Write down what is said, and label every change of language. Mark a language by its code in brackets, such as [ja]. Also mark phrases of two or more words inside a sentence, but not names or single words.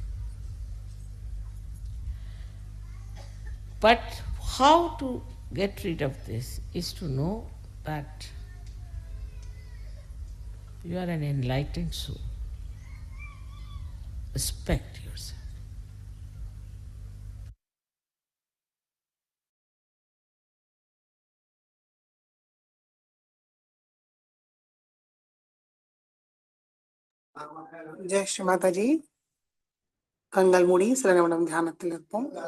[en] But how to get rid of this is to know that you are an enlightened soul. Respect yourself. [hi] जय श्री माता जी. [ta] கண்கள் மூடி சில நிமிடம் தியானத்தில் இருப்போம்.